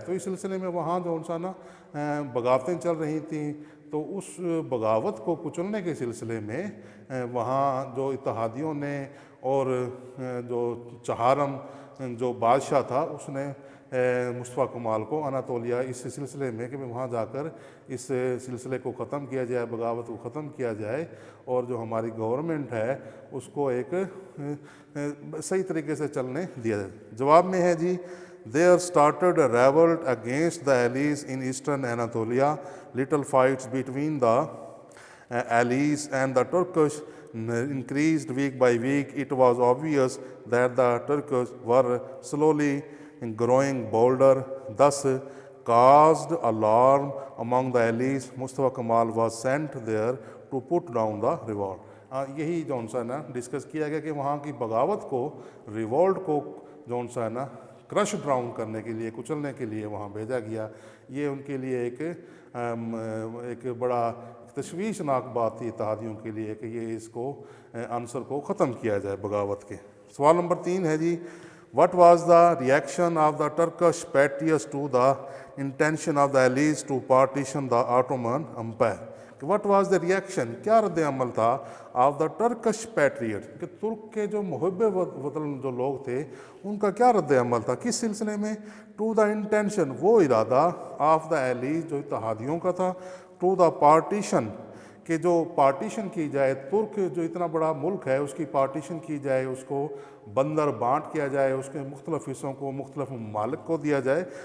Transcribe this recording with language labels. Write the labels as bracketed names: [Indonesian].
[Urdu] تو اس سلسلے میں وہاں جو بغاوتیں چل رہی تھیں، تو اس بغاوت کو کچلنے کے سلسلے میں وہاں جو اتحادیوں نے اور جو چہارم جو بادشاہ تھا، اس نے مصطفیٰ کمال کو اناطولیہ اس سلسلے میں کہ وہاں جا کر اس سلسلے کو ختم کیا جائے، بغاوت کو ختم کیا جائے، اور جو ہماری گورنمنٹ ہے اس کو ایک صحیح طریقے سے چلنے دیا جائے. جواب میں ہے جی، [English] there started a revolt against the allies in eastern Anatolia. Little fights between the allies and the Turkish increased week by week. It was obvious that the Turks were slowly growing bolder, thus caused alarm among the allies. Mustafa Kemal was sent there to put down the revolt. [Urdu] یہی نا discuss کیا گیا کہ وہاں کی بغاوت کو، revolt کو کرش ڈاؤن کرنے کے لیے، کچلنے کے لیے وہاں بھیجا گیا. یہ ان کے لیے ایک بڑا تشویشناک بات تھی اتحادیوں کے لیے کہ یہ اس کو عنصر کو ختم کیا جائے بغاوت کے. سوال نمبر 3 ہے جی، [English] what was the reaction of the Turkish patriots to the intention of the allies to partition the Ottoman Empire. What was the reaction؟ [Urdu] کیا رد عمل تھا [English] of the Turkish patriot, [Urdu] کہ ترک کے جو محب وطن جو لوگ تھے ان کا کیا رد عمل تھا، کس سلسلے میں؟ [English] to the intention, [Urdu] وہ ارادہ، [English] of the allies, [Urdu] جو اتحادیوں کا تھا، [English] to the partition, [Urdu] کہ جو پارٹیشن کی جائے، ترک جو اتنا بڑا ملک ہے اس کی پارٹیشن کی جائے، اس کو بندر بانٹ کیا جائے، اس کے مختلف حصوں کو مختلف ممالک کو دیا جائے.